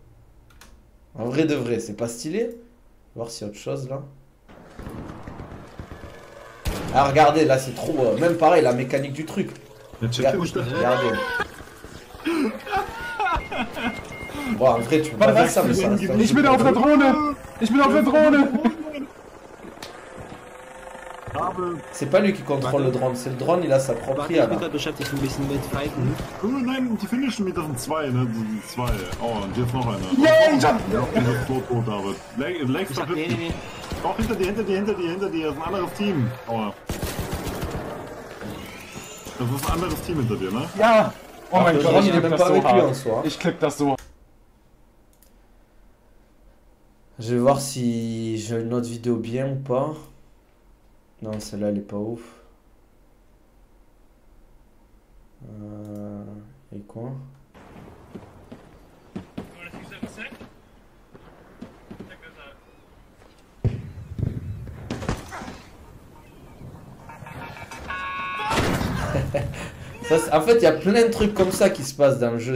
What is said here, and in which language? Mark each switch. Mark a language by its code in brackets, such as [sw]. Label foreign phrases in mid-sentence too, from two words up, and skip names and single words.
[fr] En vrai de vrai, c'est pas stylé? On va voir s'il y a autre chose, là. Ah, regardez, là, c'est trop... même pareil, la mécanique du truc. Regardez. Bon, en vrai, tu peux pas faire ça, mais ça reste... [de] Ich bin auf der Drohne! Ich bin auf der Drohne! [fr] C'est pas lui qui contrôle le drone, c'est le drone, il a sa propre IA, là. [de] Beschäftigt ein bisschen mit Fighten. Nein, die finishen mit diesen zwei, ne? Die zwei. Oh, und jetzt noch einer. Yay, ich hab... Ja, dieses tot, David. Legs doch hinten. Doch, hinter dir. Das ist ein anderes Team. Aua. Das ist ein anderes Team hinter dir, ne? Ja! Oh mein Gott, [fr] il est même pas avec lui en soi. [de] Ich klick das so. [fr] Je vais voir si j'ai une autre vidéo bien ou pas. Non, celle-là, elle est pas ouf. Et quoi? En fait, il y a plein de trucs comme ça qui se passent dans le jeu.